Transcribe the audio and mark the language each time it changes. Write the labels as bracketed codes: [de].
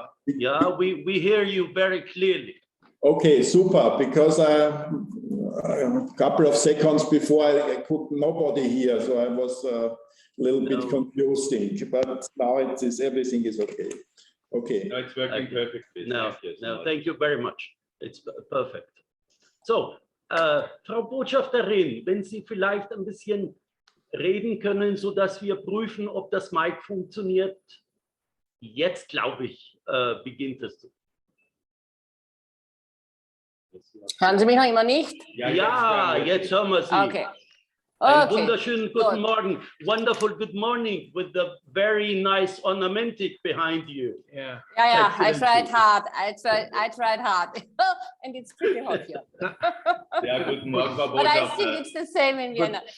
[en] Yeah, we hear you very clearly. Okay, super. Because a couple of seconds before I could nobody hear, so I was a little bit confusing. But now it is everything is okay. Okay. No, it's working perfectly. No, thank you very much. It's perfect. [de] So, Frau Botschafterin, wenn Sie vielleicht ein bisschen reden können, so dass wir prüfen, ob das Mic funktioniert. Jetzt, glaube ich, beginnt es. Hören Sie mich noch immer nicht? Ja, jetzt hören wir Sie. Okay. Einen wunderschönen guten Morgen. [en] Wonderful good morning with the very nice ornamentic behind you. Yeah, I tried hard. I tried hard. And it's pretty hot here. [de] Ja, guten Morgen, Frau [en] But I [de] Botschafter. [en] think it's the same in Vienna.